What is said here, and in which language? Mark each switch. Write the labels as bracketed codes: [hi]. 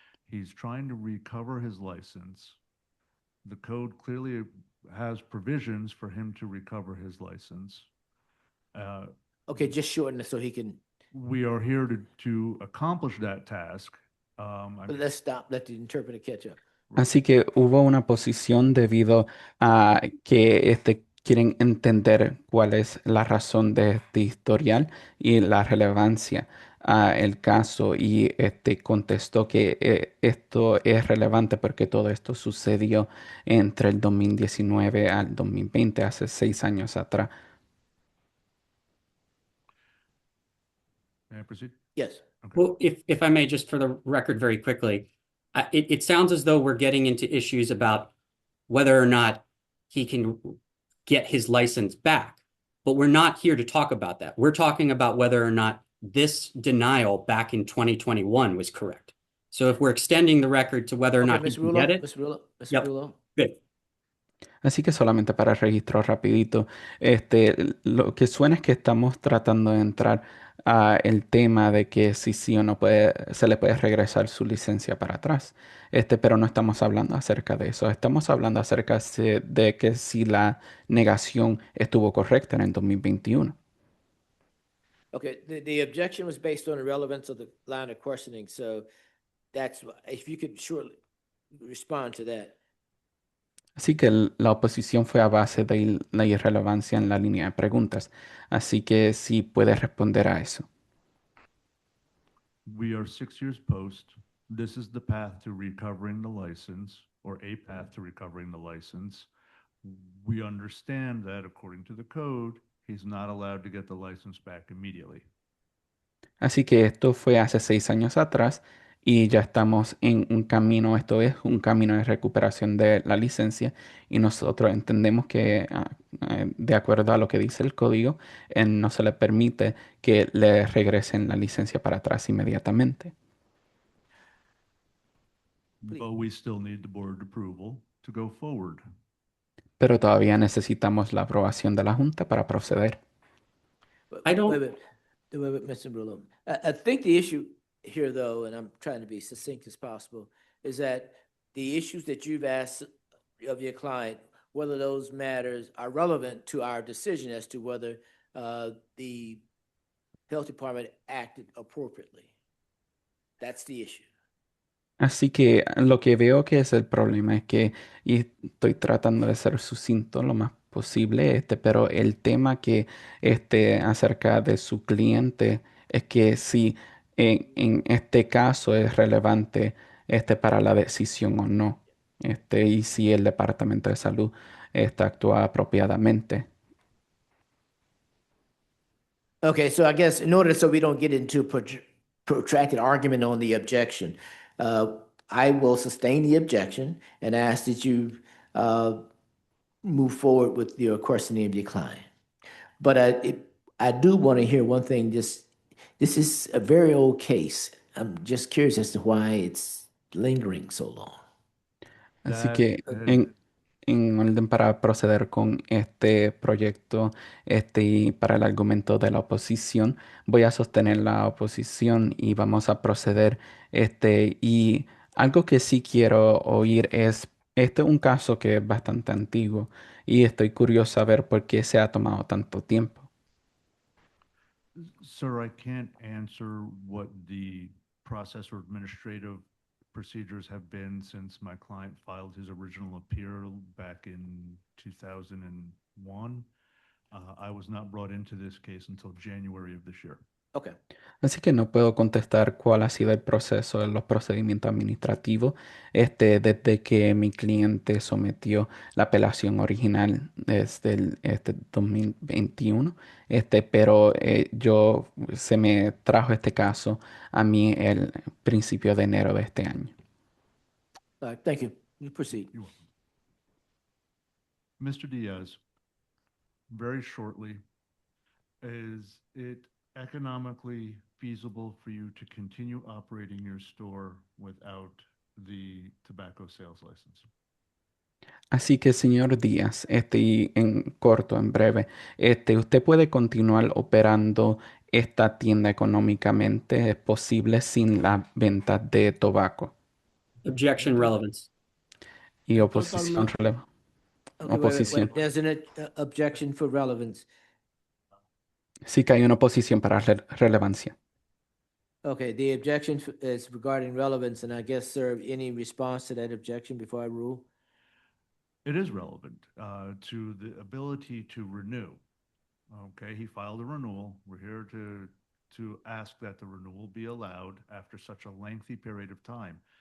[en] He's trying to recover his license. The code clearly has provisions for him to recover his license. Okay, just shorten it so he can, We are here to accomplish that task. but let's stop, let the interpreter catch up. [es] Así que hubo una posición debido a que quieren entender cuál es la razón de este historial y la relevancia a el caso y contestó que esto es relevante porque todo esto sucedió entre el 2019 al 2020, hace 6 años atrás. [en] May I proceed? Yes. Well, if I may, just for the record very quickly, it sounds as though we're getting into issues about whether or not he can get his license back, but we're not here to talk about that. We're talking about whether or not this denial back in 2021 was correct. So if we're extending the record to whether or Okay, not he Mr. can get Rulo, it. Mr. Rulo, Mr. Yep. Rulo. Good. [es] Así que solamente para registro rapidito, lo que suena es que estamos tratando de entrar a el tema de que si sí o no puede, se le puede regresar su licencia para atrás. Pero no estamos hablando acerca de eso. Estamos hablando acerca de que si la negación estuvo correcta en el 2021. [en] Okay, the objection was based on the relevance of the line of questioning, so if you could shortly respond to that. [es] Así que la oposición fue a base de la irrelevancia en la línea de preguntas. Así que sí puede responder a eso. [en] We are 6 years post. This is the path to recovering the license, or a path to recovering the license. We understand that according to the code, he's not allowed to get the license back immediately. [es] Así que esto fue hace 6 años atrás y ya estamos en un camino, esto es un camino de recuperación de la licencia y nosotros entendemos que de acuerdo a lo que dice el código, no se le permite que le regresen la licencia para atrás inmediatamente. [en] But we still need the board approval to go forward. [es] Pero todavía necesitamos la aprobación de la Junta para proceder. [en] I don't. Wait, Mr. Brulo. I think the issue here, though, and I'm trying to be succinct as possible, is that the issues that you've asked of your client, whether those matters are relevant to our decision as to whether the health department acted appropriately. That's the issue. [es] Así que lo que veo que es el problema es que, y estoy tratando de ser sucinto lo más posible, pero el tema que acerca de su cliente es que si en este caso es relevante para la decisión o no, y si el Departamento de Salud actúa apropiadamente. [en] Okay, so I guess in order so we don't get into protracted argument on the objection, I will sustain the objection and ask that you move forward with your questioning of your client. But I do want to hear one thing. This is a very old case. I'm just curious as to why it's lingering so long. [es] Así que en orden para proceder con este proyecto y para el argumento de la oposición, voy a sostener la oposición y vamos a proceder. Y algo que sí quiero oír es, este es un caso que es bastante antiguo y estoy curioso saber por qué se ha tomado tanto tiempo. [en] Sir, I can't answer what the process or administrative procedures have been since my client filed his original appeal back in 2001. I was not brought into this case until January of this year. Okay. [es] Así que no puedo contestar cuál ha sido el proceso de los procedimientos administrativos desde que mi cliente sometió la apelación original desde el 2021. Pero se me trajo este caso a mí el principio de enero de este año. [en] Thank you. You proceed. Mr. Diaz, very shortly, is it economically feasible for you to continue operating your store without the tobacco sales license? [es] Así que, señor Díaz, y en corto, en breve, usted puede continuar operando esta tienda económicamente, es posible sin la venta de tabaco. [en] Objection relevance. [es] Y oposición oposición. [en] There's an objection for relevance. [es] Sí que hay una oposición para relevancia. [en] Okay, the objection is regarding relevance, and I guess, sir, any response to that objection before I rule? It is relevant to the ability to renew. Okay, he filed a renewal. We're here to ask that the renewal be allowed after such a lengthy period of time.